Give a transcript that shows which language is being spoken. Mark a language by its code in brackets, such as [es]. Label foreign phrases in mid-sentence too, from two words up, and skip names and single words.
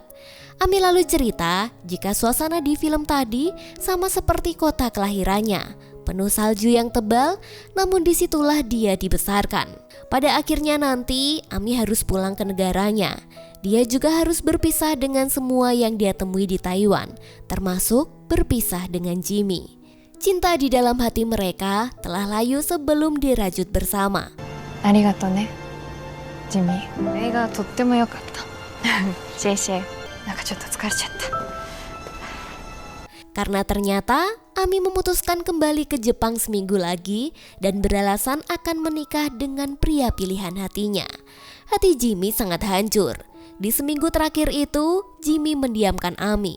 [id] Ami lalu cerita jika suasana di film tadi sama seperti kota kelahirannya, penuh salju yang tebal, namun disitulah dia dibesarkan. Pada akhirnya nanti Ami harus pulang ke negaranya. Dia juga harus berpisah dengan semua yang dia temui di Taiwan, termasuk berpisah dengan Jimmy. Cinta di dalam hati mereka telah layu sebelum dirajut bersama. [ja] ありがとうねジミー。映画とっても良かったシェイシェイなんかちょっと疲れちゃった。 [id] Karena ternyata Ami memutuskan kembali ke Jepang seminggu lagi dan beralasan akan menikah dengan pria pilihan hatinya. Hati Jimmy sangat hancur. Di seminggu terakhir itu, Jimmy mendiamkan Ami.